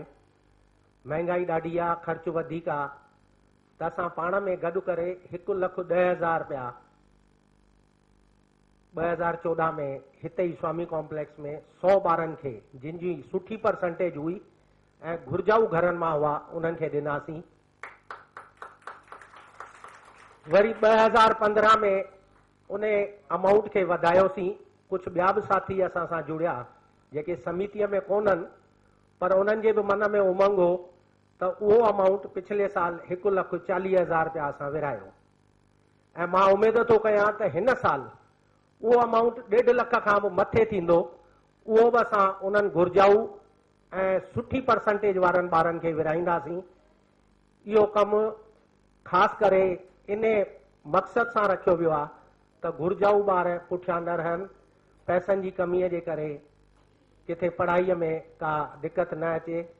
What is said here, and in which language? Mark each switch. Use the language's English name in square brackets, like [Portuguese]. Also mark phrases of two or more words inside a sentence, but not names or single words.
[Sindhi] महांगाई ॾाढी आहे, ख़र्च वधीक आहे। त असां पाण में गॾु करे 1,10,000 रुपया 2014 में हिते ई स्वामी कॉम्प्लेक्स में 100 ॿारनि खे जिन जी सुठी परसेंटेज हुई ऐं घुर्जाऊ घरनि मां हुआ उन्हनि खे ॾिनासीं। वरी 2015 में उन अमाउंट खे वधायोसीं। कुझु ॿिया बि साथी असां सां जुड़िया जेके समितीअ में कोन्हनि, पर उन्हनि जे बि मन में उमंग हो त उहो अमाउंट पिछले साल 1,40,000 रुपया असां विरहायो। ऐं मां उमेद थो कयां त हिन साल उहो अमाउंट 1.5 लख खां बि मथे थींदो। उहो बि असां उन्हनि घुर्जाऊ ऐं सुठी परसेंटेज वारनि ॿारनि खे विरहाईंदासीं। इहो कमु ख़ासि करे इन मक़सद सां रखियो वियो आहे त घुर्जाऊ ॿार पुठियां न रहनि, पैसनि जी कमीअ जे करे किथे पढ़ाईअ में का दिक़त न अचे।